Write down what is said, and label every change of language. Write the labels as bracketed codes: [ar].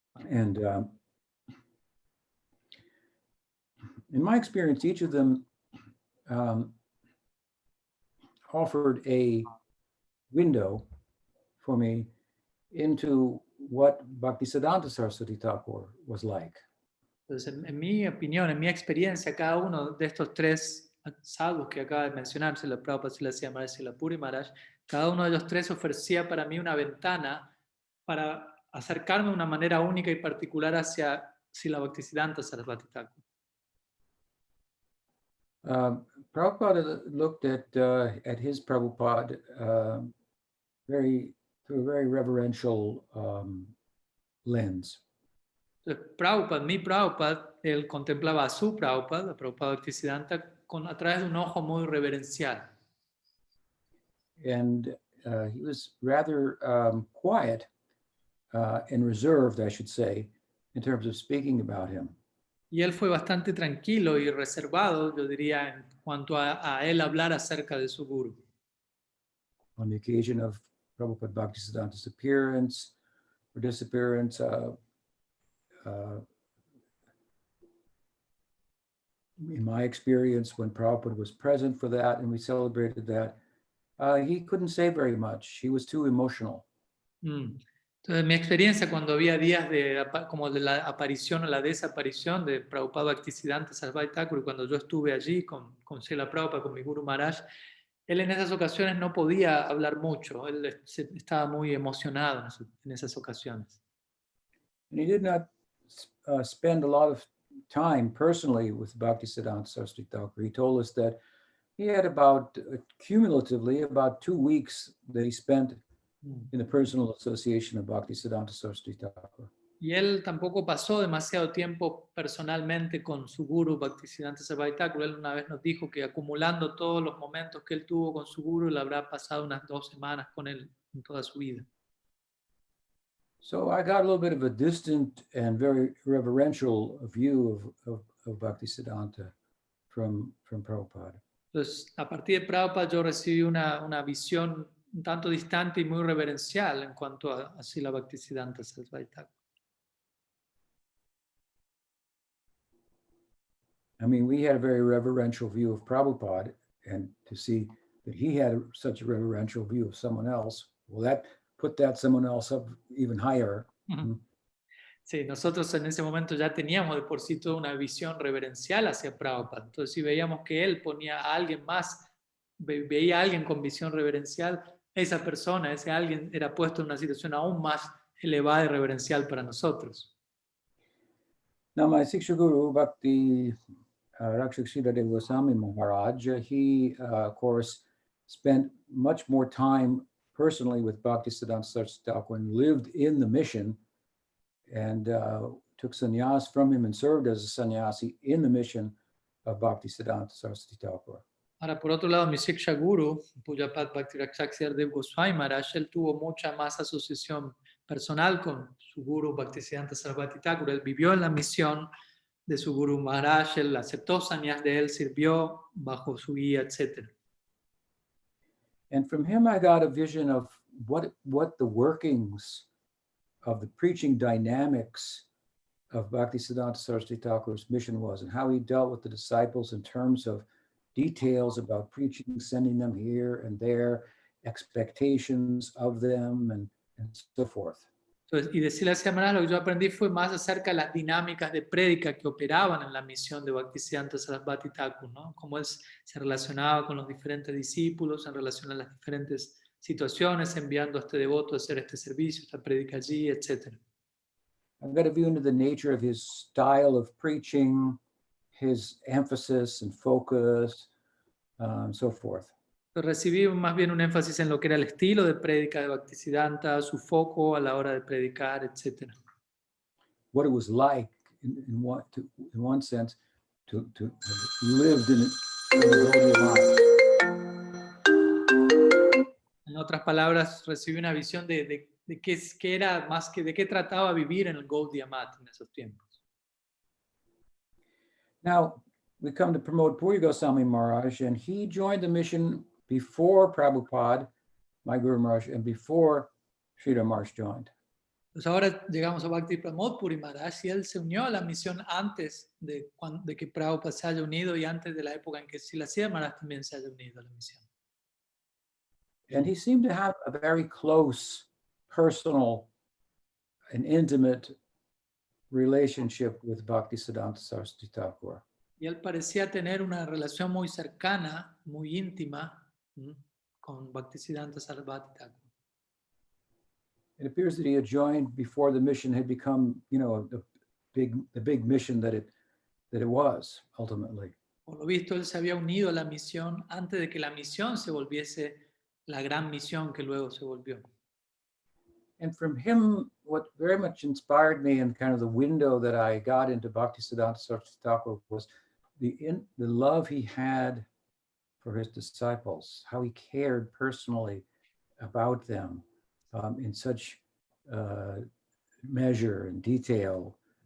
[en] And in my experience, each of them offered a window for me into what Bhaktisiddhanta Saraswati Thakur was like. [es] Entonces, en mi opinión, en mi experiencia, cada uno de estos 3 sadhus que acaba de mencionar, Srila Prabhupada, Srila Sri Maharaj, Srila Puri Maharaj, cada uno de ellos 3 ofrecía para mí una ventana para acercarme de una manera única y particular hacia Srila Bhaktisiddhanta Saraswati Thakur. [en] Prabhupada looked at his Prabhupada through a very reverential lens. [es] Entonces, mi Prabhupada, él contemplaba a su Prabhupada, a Prabhupada Bhaktisiddhanta, a través de un ojo muy reverencial. [en] And he was rather quiet and reserved, I should say, in terms of speaking about him. [es] Y él fue bastante tranquilo y reservado, yo diría, en cuanto a él hablar acerca de su guru. [en] On the occasion of Prabhupada Bhaktisiddhanta's appearance or disappearance, in my experience, when Prabhupada was present for that and we celebrated that, he couldn't say very much. He was too emotional. [es] Entonces, mi experiencia cuando había días como de la aparición o la desaparición de Prabhupada Bhaktisiddhanta Saraswati Thakur, cuando yo estuve allí con Srila Prabhupada, con mi Guru Maharaj, él en esas ocasiones no podía hablar mucho, él estaba muy emocionado en esas ocasiones. [en] And he did not spend a lot of time personally with Bhaktisiddhanta Saraswati Thakur. He told us that he had cumulatively about 2 weeks that he spent in the personal association of Bhaktisiddhanta Saraswati Thakur. [es] Y él tampoco pasó demasiado tiempo personalmente con su guru Bhaktisiddhanta Saraswati Thakur. Él una vez nos dijo que acumulando todos los momentos que él tuvo con su guru, le habrá pasado unas 2 semanas con él en toda su vida. [en] So I got a little bit of a distant and very reverential view of Bhaktisiddhanta from Prabhupada. [es] Entonces, a partir de Prabhupada yo recibí una visión un tanto distante y muy reverencial en cuanto a Srila Bhaktisiddhanta Saraswati Thakur. [en] I mean, we had a very reverential view of Prabhupada, and to see that he had such a reverential view of someone else, well, that put that someone else up even higher. [es] Sí, nosotros en ese momento ya teníamos de por sí toda una visión reverencial hacia Prabhupada. Entonces, si veíamos que él ponía a alguien más, veía a alguien con visión reverencial, esa persona, ese alguien era puesto en una situación aún más elevada y reverencial para nosotros. [en] Now, my Siksha Guru, Bhakti Rakshak Shiradev Goswami Maharaj, he, of course, spent much more time personally with Bhaktisiddhanta Saraswati Thakur and lived in the mission and took sannyas from him and served as a sannyasi in the mission of Bhaktisiddhanta Saraswati Thakur. [es] Ahora, por otro lado, mi Siksha Guru, Pujapad Bhakti Rakshak Shiradev Goswami Maharaj, él tuvo mucha más asociación personal con su guru Bhaktisiddhanta Saraswati Thakur. Él vivió en la misión de su guru Maharaj, él aceptó sannyas de él, sirvió bajo su guía, etc. [en] And from him, I got a vision of what the workings of the preaching dynamics of Bhaktisiddhanta Saraswati Thakur's mission was, and how he dealt with the disciples in terms of details about preaching, sending them here and there, expectations of them, and so forth. [es] Entonces, y decirle a Maharaj, lo que yo aprendí fue más acerca de las dinámicas de prédica que operaban en la misión de Bhaktisiddhanta Sarasvati Thakur, ¿no? Cómo él se relacionaba con los diferentes discípulos en relación a las diferentes situaciones, enviando a este devoto a hacer este servicio, esta prédica allí, etc. [en] I got a view into the nature of his style of preaching, his emphasis and focus, so forth. [es] Recibí más bien un énfasis en lo que era el estilo de prédica de Bhaktisiddhanta, su foco a la hora de predicar, etc. [en] What it was like, in one sense, to have lived in the Gaudiya Math. [es] En otras palabras, recibí una visión de qué era más que de qué trataba vivir en el Gaudiya Math en esos tiempos. [en] Now, we come to Pramod Puri Goswami Maharaj, and he joined the mission before Prabhupada, my Guru Maharaj, and before Sridhar Maharaj joined. [es] Pues ahora llegamos a Bhakti Pramod Puri Maharaj y él se unió a la misión antes de que Prabhupada se haya unido y antes de la época en que Srila Sridhar Maharaj también se haya unido a la misión. [en] And he seemed to have a very close, personal, and intimate relationship with Bhaktisiddhanta Saraswati Thakur. [es] Y él parecía tener una relación muy cercana, muy íntima, con Bhaktisiddhanta Sarasvati Thakur. [en] It appears that he had joined before the mission had become, the big mission that it was ultimately. [es] Por lo visto, él se había unido a la misión antes de que la misión se volviese la gran misión que luego se volvió. [en] And from him, what very much inspired me and kind of the window that I got into Bhaktisiddhanta Saraswati Thakur was the love he had for his disciples, how he cared personally about them in such measure and detail.